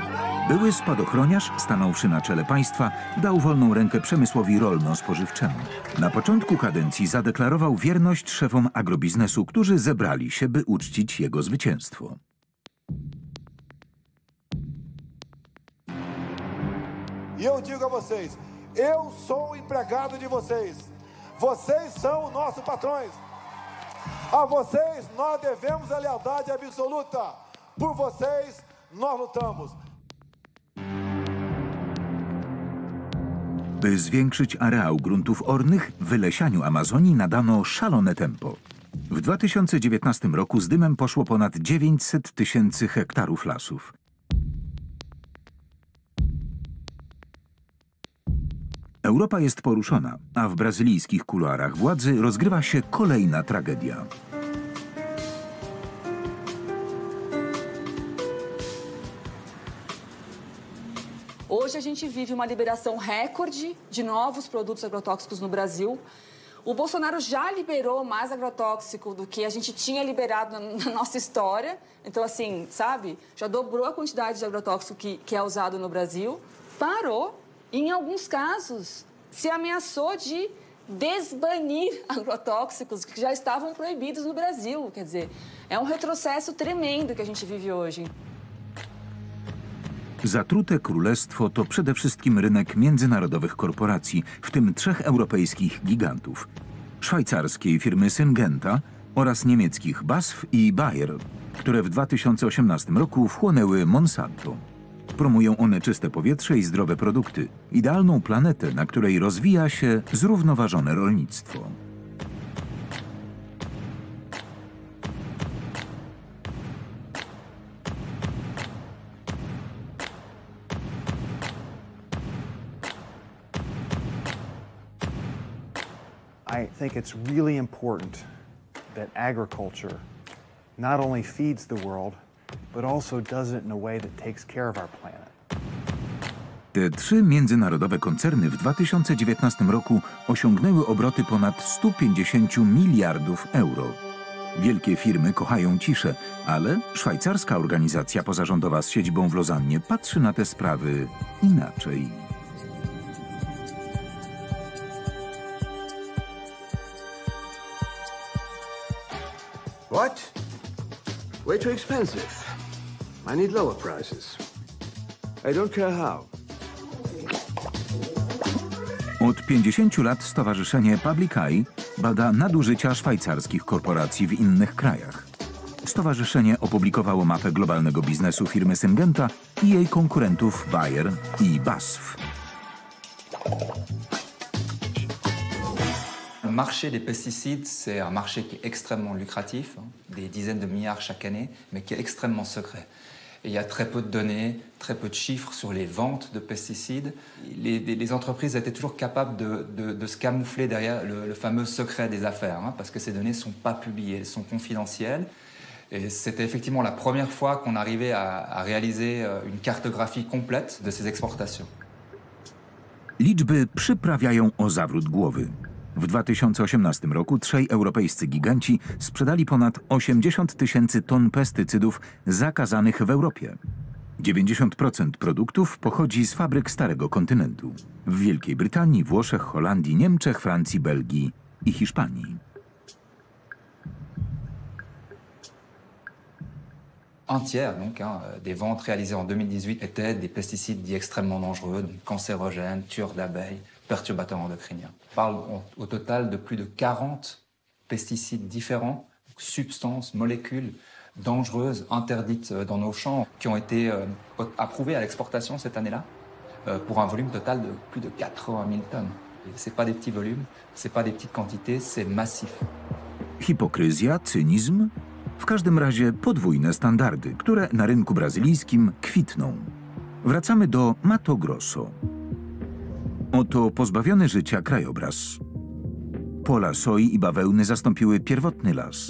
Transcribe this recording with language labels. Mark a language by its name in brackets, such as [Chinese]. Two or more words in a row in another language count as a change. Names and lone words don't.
[Polish] Były spadochroniarz, stanąwszy na czele państwa, dał wolną rękę przemysłowi rolno-spożywczemu. Na początku kadencji zadeklarował wierność szefom agrobiznesu, którzy zebrali się, by uczcić jego zwycięstwo. [Portuguese] Eu digo a vocês, eu sou empregado de vocês. Vocês são nossos patrões. A vocês nós devemos a lealdade absoluta. Por vocês nós lutamos. By zwiększyć areał gruntów ornych, wylesianiu Amazonii nadano szalone tempo. W 2019 roku z dymem poszło ponad 900 000 hektarów lasów. Europa jest poruszona, a w brazylijskich kuluarach władzy rozgrywa się kolejna tragedia. Hoje a gente vive uma liberação recorde de novos produtos agrotóxicos no Brasil. O Bolsonaro já liberou mais agrotóxico do que a gente tinha liberado na nossa história. Então, assim, sabe? Já dobrou a quantidade de agrotóxico que é usado no Brasil. Parou. Em alguns casos, se ameaçou de desbanir agrotóxicos que já estavam proibidos no Brasil. Quer dizer, é um retrocesso tremendo que a gente vive hoje. [Polish] Zatrute królestwo to przede wszystkim rynek międzynarodowych korporacji, w tym 3 europejskich gigantów. szwajcarskiej firmy Syngenta oraz niemieckich BASF i Bayer, które w 2018 roku wchłonęły Monsanto. Promują one czyste powietrze i zdrowe produkty, idealną planetę, na której rozwija się zrównoważone rolnictwo. [English] I think it's really important that agriculture not only feeds the world, but also does it in a way that takes care of our planet. [Polish] Te trzy międzynarodowe koncerny w 2019 roku osiągnęły obroty ponad 150 miliardów euro. Wielkie firmy kochają ciszę, ale szwajcarska organizacja pozarządowa z siedzibą w Lozannie patrzy na te sprawy inaczej. [English] What? Way too expensive. I need lower prices. I don't care how. [Polish] Od 50 lat stowarzyszenie Public Eye bada nadużycia szwajcarskich korporacji w innych krajach. Stowarzyszenie opublikowało mapę globalnego biznesu firmy Syngenta i jej konkurentów Bayer i BASF. [French] Le marché des pesticides, c'est un marché qui est extrêmement lucratif, des dizaines de milliards chaque année, mais qui est extrêmement secret. Et il y a très peu de données, très peu de chiffres sur les ventes de pesticides. Les entreprises étaient toujours capables de se camoufler derrière le fameux secret des affaires, parce que ces données ne sont pas publiées, elles sont confidentielles. Et c'était effectivement la première fois qu'on arrivait à réaliser une cartographie complète de ces exportations. [Polish] Liczby przyprawiają o zawrót głowy. W 2018 roku trzej europejscy giganci sprzedali ponad 80 000 ton pestycydów zakazanych w Europie. 90% produktów pochodzi z fabryk Starego Kontynentu. W Wielkiej Brytanii, Włoszech, Holandii, Niemczech, Francji, Belgii i Hiszpanii. [French] Un tiers donc, des ventes réalisées en 2018 étaient des pesticides dits extrêmement dangereux, donc cancérogènes, tueurs d'abeilles, perturbateurs endocriniens. On parle au total de plus de 40 pesticides différents, substances, molécules dangereuses, interdites dans nos champs, qui ont été approuvées à l'exportation cette année-là, pour un volume total de plus de 80 000 tonnes. Ce n'est pas des petits volumes, ce n'est pas des petites quantités, c'est massif. [Polish] Hipokryzja, cynizm? W każdym razie podwójne standardy, które na rynku brazylijskim kwitną. Wracamy do Mato Grosso. Oto pozbawiony życia krajobraz. Pola soi i bawełny zastąpiły pierwotny las.